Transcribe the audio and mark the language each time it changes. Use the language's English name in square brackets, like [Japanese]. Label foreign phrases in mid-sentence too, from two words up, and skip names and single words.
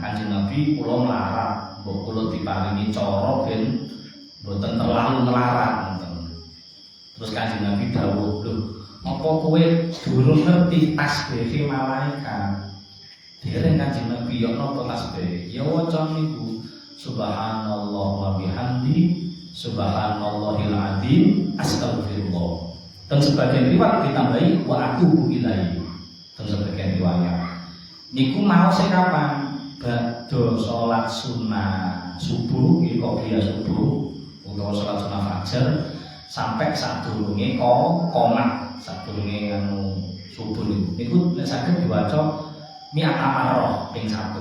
[Javanese] Kanjeng Nabi kula melarat, mbok kula diparingi cara ben mboten terlalu melarat ngoten. Terus Kanjeng Nabi dawuh, "Lho, apa kowe durung ngerti tasbih malaikat?" Dereng Kanjeng Nabi yo napa tasbih? Ya waca niku [Arabic] سبحان الله وبحمده سبحان الله العظيم أستغفر الله. [Indonesian] Dan sebagian riwayat ditambahi [Arabic] وأتوب إليه. [Indonesian] Dan sebagian riwayat [Javanese] niku mau sing kapan? Badha salat sunah subuh, iki qobliyah subuh utawa salat sunah fajar sampai sadurunge qomat, sadurunge anu subuh niku nek saged diwaca [Arabic] مائة مرة [Javanese] ping 100.